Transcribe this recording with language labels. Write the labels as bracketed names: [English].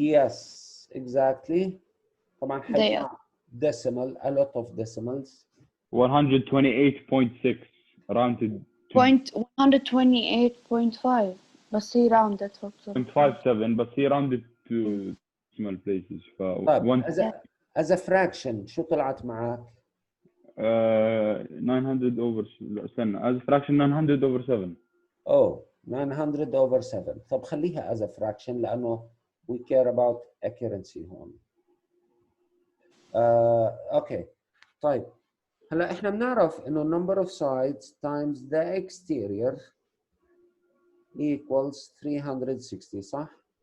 [English] Yes, exactly. طبعا [Arabic] دقيقة. [English] حيطلع decimal, a lot of decimals. 128.6 rounded to 128.5 بس هي rounded for 0.57 but he rounded to decimal places. [Arabic] طيب as a fraction شو طلعت معك؟ [English] 900 over لا استنى as a fraction 900 over 7. Oh, 900 over 7. طب خليها as a fraction لأنه we care about accuracy هون. Okay. طيب هلا احنا بنعرف انه number of sides times the exterior equals 360 صح؟